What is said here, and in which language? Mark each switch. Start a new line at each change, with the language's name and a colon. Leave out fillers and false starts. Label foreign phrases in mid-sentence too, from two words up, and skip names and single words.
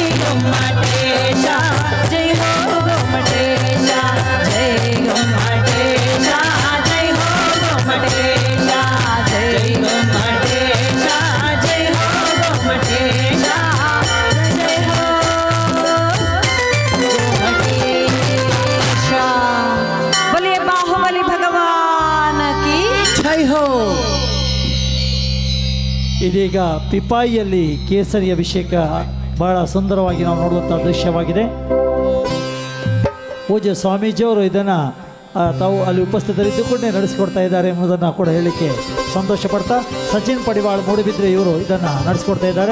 Hindi: गोमटेशा जय हो गोमटेशा जय गोमटेशा जय हो गोमटेशा जय गोमटेशा जय हो गोमटेशा जय हो गोमटेशा बोलिए बाहुबली भगवान की जय हो
Kannada: ಇದೀಗ ಪಿಪಾಯಿಯಲ್ಲಿ ಕೇಸರಿ ಅಭಿಷೇಕ ಬಹಳ ಸುಂದರವಾಗಿ ನಾವು ನೋಡುವಂಥ ದೃಶ್ಯವಾಗಿದೆ. ಪೂಜ್ಯ ಸ್ವಾಮೀಜಿಯವರು ಇದನ್ನು ತಾವು ಅಲ್ಲಿ ಉಪಸ್ಥಿತರಿದ್ದುಕೊಂಡೇ ನಡೆಸಿಕೊಡ್ತಾ ಇದ್ದಾರೆ ಎಂಬುದನ್ನು ಕೂಡ ಹೇಳಲಿಕ್ಕೆ ಸಂತೋಷ ಪಡ್ತಾ ಸಚಿನ್ ಪಡಿವಾಳ್ ಮೂಡುಬಿದ್ರೆ ಇವರು ಇದನ್ನು ನಡೆಸಿಕೊಡ್ತಾ ಇದ್ದಾರೆ.